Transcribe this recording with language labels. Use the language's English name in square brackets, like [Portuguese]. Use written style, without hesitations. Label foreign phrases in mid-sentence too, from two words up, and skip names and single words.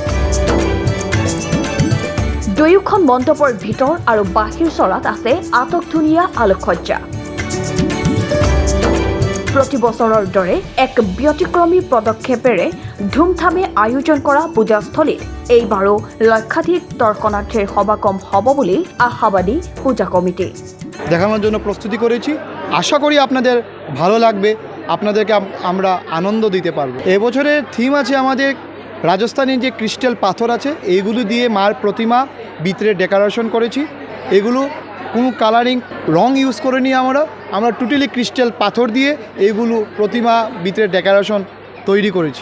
[Assamese] দুয়োখন মণ্ডপৰ ভিতৰ আৰু বাহিৰ চৰাত আছে আটকধুনীয়া আলোকসজ্জা। প্ৰতি বছৰৰ দৰে এক ব্যতিক্ৰমী পদক্ষেপেৰে ধুমধামে আয়োজন কৰা পূজাস্থলীত এইবাৰো লক্ষাধিক দৰ্শনাৰ্থীৰ সমাগম হ'ব বুলি আশাবাদী পূজা কমিটি। [Bangla] দেখানোর জন্য প্রস্তুতি করেছি, আশা করি আপনাদের ভালো লাগবে, আপনাদেরকে আমরা আনন্দ দিতে পারবো। এবছরের থিম আছে আমাদের রাজস্থানের যে ক্রিস্টাল পাথর আছে এইগুলো দিয়ে মার প্রতিমা ভিতরে ডেকোরেশন করেছি। এগুলো কোনো কালারিং রং ইউজ করিনি, আমরা [English] totally crystal [Bangla] পাথর দিয়ে এইগুলো প্রতিমা ভিতরে ডেকোরেশন তৈরি করেছি।